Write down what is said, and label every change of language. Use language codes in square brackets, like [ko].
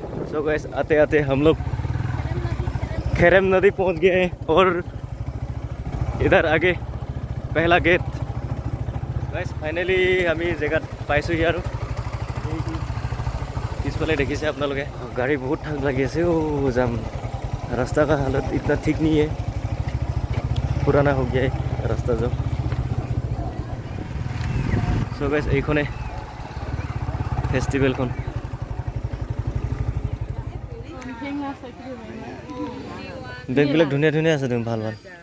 [en] So guys, [hi] आते आते हम लोग खेरम नदी पहुंच गए हैं और इधर आगे पहला गेट। [en] guys finally [as] আমি জেগাত পাইছোহি আৰু পিছফালে দেখিছে আপোনালোকে গাড়ী বহুত ঠাক লাগি আছে। [hi] ओ जाम रास्ता का हालत इतना ठीक नहीं है, पुराना हो गया है रास्ता जो। [en] so guys [as] এইখনে ফেষ্টিভেলখন। বেগবিলাক ধুনীয়া ধুনীয়া আছে, তুমি ভাল ভাল।